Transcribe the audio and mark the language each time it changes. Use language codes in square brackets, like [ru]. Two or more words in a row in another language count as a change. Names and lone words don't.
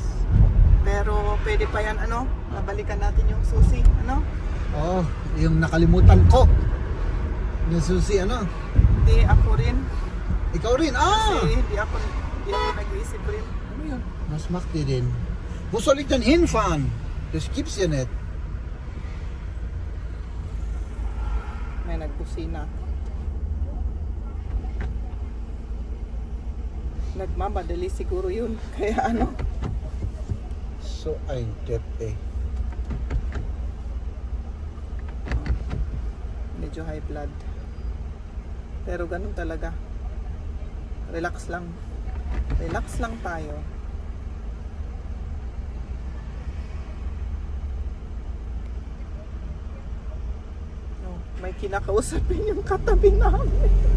[tl] Pero pwede pa yan, ano, nabalikan natin yung susi, ano? Oh, yung nakalimutan ko. Yung susi, ano? Hindi, ako rin. Ikaw rin, Kasi hindi ako nag-iisip rin. Ano yun? Mas makti din. [de] Wo soll ich denn hinfahren? Das gibt's ja nicht. [tl] May nagkusina. Nagmamadali siguro yun. Kaya ano? [de] So ein Depp, ey. [tl] Medyo [en] high blood. [tl] Pero ganun talaga. Relax lang. Relax lang tayo. No, may kinakausapin yung katabi namin.